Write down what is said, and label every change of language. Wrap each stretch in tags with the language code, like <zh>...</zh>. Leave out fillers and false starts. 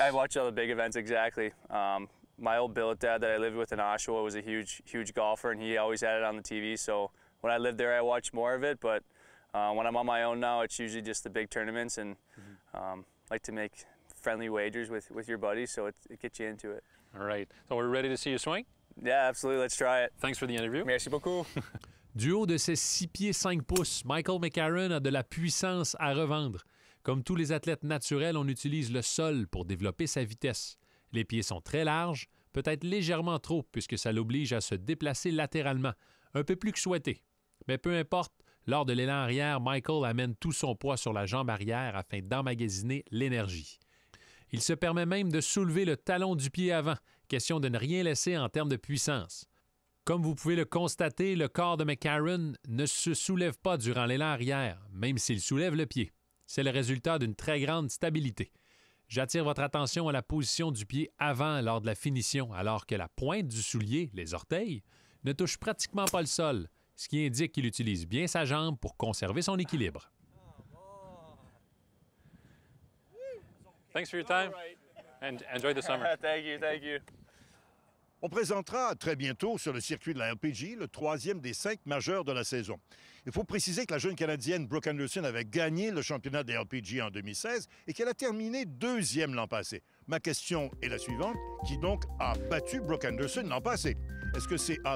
<en>I watch all the big events, exactly. My old billet dad that I lived with in Oshawa was a huge golfer, and he always had it on the TV, so when I lived there, I watched more of it, but when I'm on my own now, it's usually just the big tournaments, and like to make friendly wagers with your buddies, so it gets you into it. All right. So we're ready to see you swing? Yeah, absolutely. Let's try it. Thanks for the interview.</en> <fr>Merci beaucoup. Du haut de ses 6 pieds 5 pouces, Michael McCarron a de la puissance à revendre. Comme tous les athlètes naturels, on utilise le sol pour développer sa vitesse. Les pieds sont très larges, peut-être légèrement trop, puisque ça l'oblige à se déplacer latéralement, un peu plus que souhaité. Mais peu importe, lors de l'élan arrière, Michael amène tout son poids sur la jambe arrière afin d'emmagasiner l'énergie. Il se permet même de soulever le talon du pied avant, question de ne rien laisser en termes de puissance. Comme vous pouvez le constater, le corps de McCarron ne se soulève pas durant l'élan arrière, même s'il soulève le pied. C'est le résultat d'une très grande stabilité. J'attire votre attention à la position du pied avant lors de la finition, alors que la pointe du soulier, les orteils, ne touche pratiquement pas le sol, ce qui indique qu'il utilise bien sa jambe pour conserver son équilibre.</fr> <en>Thanks for your time, and enjoy the summer. Thank you.</en> <fr>On présentera très bientôt sur le circuit de la LPG le troisième des 5 majeurs de la saison. Il faut préciser que la jeune Canadienne Brooke Anderson avait gagné le championnat des LPG en 2016 et qu'elle a terminé 2e l'an passé. Ma question est la suivante. Qui donc a battu Brooke Anderson l'an passé? Est-ce que c'est A.</fr>